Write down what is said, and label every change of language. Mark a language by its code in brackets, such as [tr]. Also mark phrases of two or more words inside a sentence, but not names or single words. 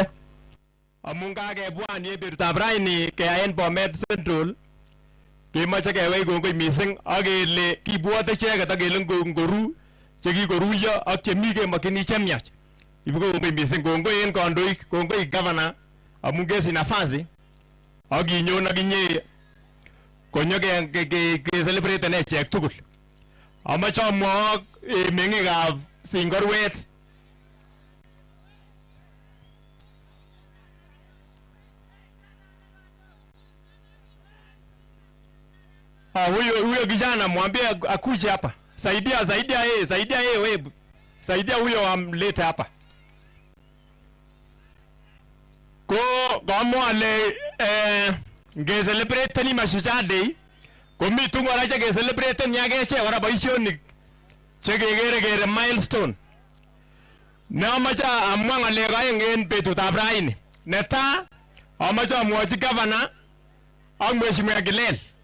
[kln] Amun kakebwan betutab raini keyaen Bomet Central, kemoche kewech kongoi mising akele kibwote cheket akele ngoru chekikoruyo ak chemi kemokyini chemiach. Ibu kongoi mising, kongoi en kandoik, kongoi governor amun kesich nafasi akinyon akinye konyo ke celebrate echek tugul. Amache amwok meng'ikab [sw] Singorwet huyo kijana mwambie akuje hapa. Saidia yeye, saidia huyo amlete hapa. [kln] Ko mwale nge celebrate ni Mashujaa Day, komi tungora che celebrate nyageche ora boisionik che kegere milestone. Namache amwa ng'alek aeng en betutab raini. Netai amache amwochi governor ak Mheshimiwa Kilel.